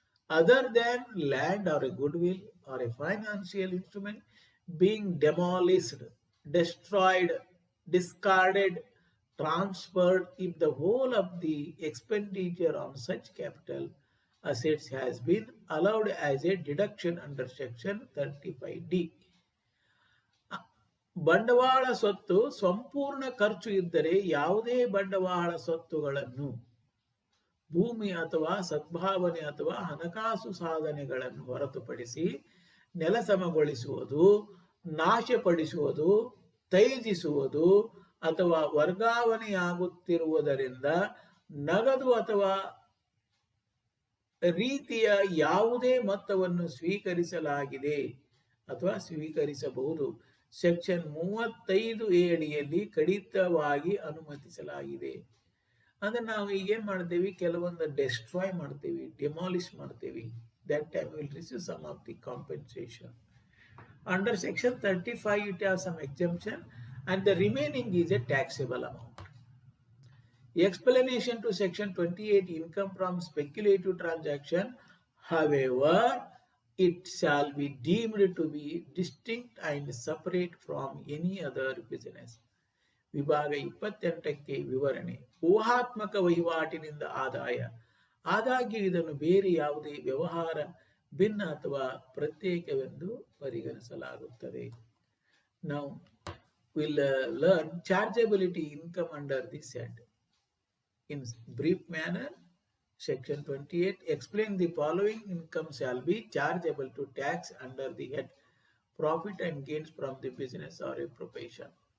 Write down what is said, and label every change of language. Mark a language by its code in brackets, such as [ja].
[en] other than land or a goodwill or a financial instrument being demolished, destroyed, discarded, transferred if the whole of the expenditure on such capital assets has been allowed as a deduction under section 35D. [kn] ಬಂಡವಾಳ ಸ್ವತ್ತು ಸಂಪೂರ್ಣ ಖರ್ಚು ಇದ್ದರೆ ಯಾವುದೇ ಬಂಡವಾಳ ಸ್ವತ್ತುಗಳನ್ನು, ಭೂಮಿ ಅಥವಾ ಸದ್ಭಾವನೆ ಅಥವಾ ಹಣಕಾಸು ಸಾಧನೆಗಳನ್ನು ಹೊರತುಪಡಿಸಿ ನೆಲಸಮಗೊಳಿಸುವುದು, ನಾಶಪಡಿಸುವುದು, ತ್ಯಜಿಸುವುದು ಅಥವಾ ವರ್ಗಾವಣೆಯಾಗುತ್ತಿರುವುದರಿಂದ ನಗದು ಅಥವಾ ರೀತಿಯ ಯಾವುದೇ ಮೊತ್ತವನ್ನು ಸ್ವೀಕರಿಸಲಾಗಿದೆ ಅಥವಾ ಸ್ವೀಕರಿಸಬಹುದು ಸೆಕ್ಷನ್ 35A ಅಡಿಯಲ್ಲಿ ಕಡಿತವಾಗಿ ಅನುಮತಿಸಲಾಗಿದೆ. ಅಂದ್ರೆ ನಾವು ಈಗೇನ್ ಮಾಡ್ತೇವೆ, ಕೆಲವೊಂದು ಡೆಸ್ಟ್ರಾಯ್ ಮಾಡ್ತೇವೆ, ಡಿಮಾಲಿಷ್ ಮಾಡ್ತೇವೆ. [en] That time we will receive some of the compensation. Under section 35 it has some exemption and the remaining is a taxable amount. Explanation to section 28 income from speculative transaction. However, it shall be deemed to be distinct and separate from any other business. [kn] ವಿಭಾಗ 28ಕ್ಕೆ ವಿವರಣೆ. ಊಹಾತ್ಮಕ ವಹಿವಾಟಿನಿಂದ ಆದಾಯ. ಆದಾಗ್ಯೂ ಇದನ್ನು ಬೇರೆ ಯಾವುದೇ ವ್ಯವಹಾರ ಭಿನ್ನ ಅಥವಾ ಪ್ರತ್ಯೇಕವೆಂದು ಪರಿಗಣಿಸಲಾಗುತ್ತದೆ. [en] Now we'll learn chargeability income under this head. In brief manner, Section 28 explain the following income shall be chargeable to tax under the head profit and gains from the business or a profession.